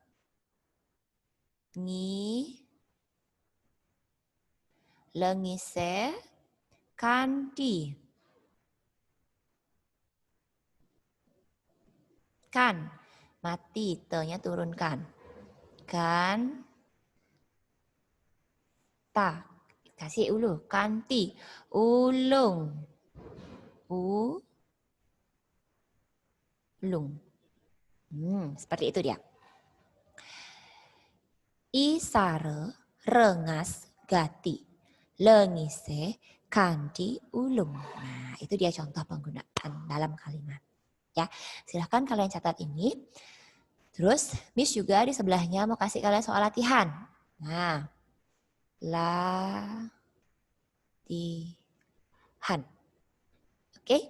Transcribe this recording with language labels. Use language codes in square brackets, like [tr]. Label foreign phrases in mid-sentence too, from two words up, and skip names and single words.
[ban] Ngi. Lengise. Kanti. Kan. [id] Mati. Te-nya turunkan. Kan. Ta. Kasih ulu. Kanti. [ban] Ulung. Ulung. [id] Seperti itu dia. [ban] Isare rengas gati. Lengise kanti ulung. [id] Nah, itu dia contoh penggunaan dalam kalimat. Ya, silahkan kalian catat ini. Terus, Miss juga di sebelahnya mau kasih kalian soal latihan. Nah, latihan. Oke?